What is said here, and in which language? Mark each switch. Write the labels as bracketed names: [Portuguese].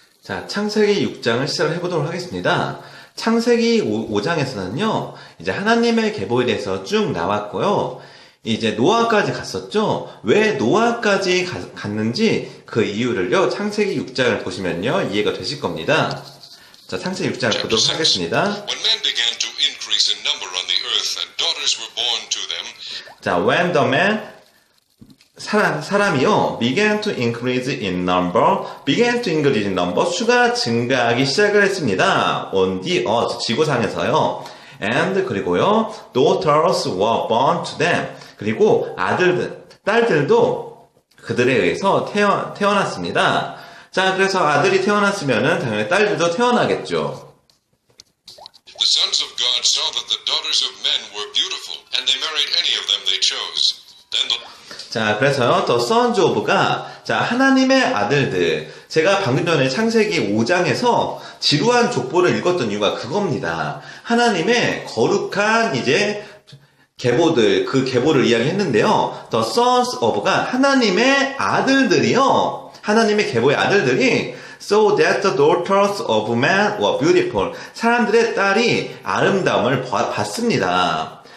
[Korean] 자, 창세기 6장을 시작을 해보도록 하겠습니다. 창세기 5장에서는요, 이제 하나님의 계보에 대해서 쭉 나왔고요. 이제 노아까지 갔었죠. 왜 노아까지 갔는지 그 이유를요, 창세기 6장을 보시면요, 이해가 되실 겁니다. 자, 창세기 6장을 보도록 하겠습니다. [English] When men began to increase in number on the earth and daughters were born to them, 자, when the man [Korean] 사람이요, [English] began to increase in number, began to increase in number, [Korean] 수가 증가하기 시작을 했습니다. [English] on the earth, [Korean] 지구상에서요. [English] and, [Korean] 그리고요, [English] daughters were born to them. [Korean] 그리고 딸들도 그들에 의해서 태어났습니다. 자, 그래서 아들이 태어났으면은 당연히 딸들도 태어나겠죠. [English] the sons of God saw that the daughters of men were beautiful, and they married any of them they chose. Then the [Korean] 자, 그래서요, [English] The Sons of [Korean] 가, 자, 하나님의 아들들. 제가 방금 전에 창세기 5장에서 지루한 족보를 읽었던 이유가 그겁니다. 하나님의 거룩한 이제 계보들, 그 계보를 이야기했는데요. [English] The Sons of [Korean] 가 하나님의 아들들이요. 하나님의 계보의 아들들이 [English] So that the daughters of men were beautiful. [Korean] 사람들의 딸이 아름다움을 봤습니다.